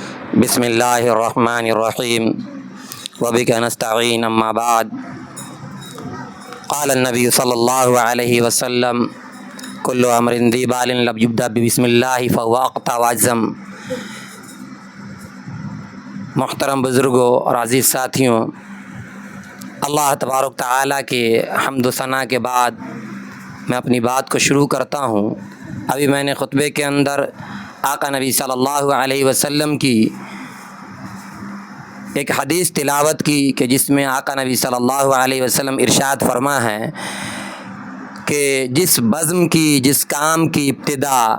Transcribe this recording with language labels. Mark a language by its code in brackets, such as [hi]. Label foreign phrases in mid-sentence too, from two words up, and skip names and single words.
[ar] بسم الله الرحمن الرحيم وبك نستعين أما بعد قال النبي صلى الله عليه وسلم كل أمر ذي بال لم يبدأ ببسم الله فهو أقطع وأجذم. [hi] मुहतरम बुज़ुर्गों और अज़ीज़ साथियों, अल्लाह तबारक तआला के हम्द व सना के बाद मैं अपनी बात को शुरू करता हूँ। अभी मैंने खुतबे के अंदर आका नबी [ar] صلى الله عليه وسلم [hi] की एक हदीस तिलावत की कि जिसमें आका नबी [ar] صلى الله عليه وسلم [hi] इरशाद फरमा है कि जिस बज़्म की, जिस काम की इब्तिदा